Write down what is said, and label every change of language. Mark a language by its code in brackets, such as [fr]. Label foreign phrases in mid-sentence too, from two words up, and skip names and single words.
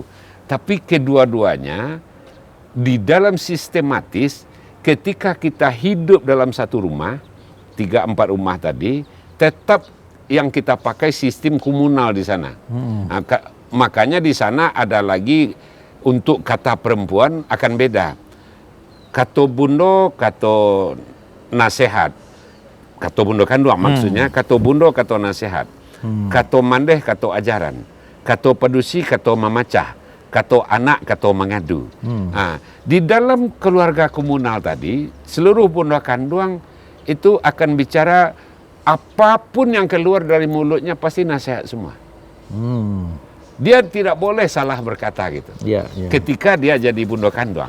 [id] Tapi kedua-duanya di dalam sistematis ketika kita hidup dalam satu rumah, 3-4 rumah tadi, tetap yang kita pakai sistem komunal di sana. Nah, makanya di sana ada lagi untuk kata perempuan akan beda. [min] Kato bundo, kato nasihat. Kato bundo kan dua maksudnya. Kato bundo, kato nasihat. Kato mandeh, kato ajaran. Kato pedusi, kato memacah. Kato anak, kato mengadu. [id] Nah, di dalam keluarga komunal tadi, seluruh [min] bundo kanduang [id] itu akan bicara apapun yang keluar dari mulutnya pasti nasihat semua. Dia tidak boleh salah berkata gitu. Iya. Ketika dia jadi [min] bundo kanduang.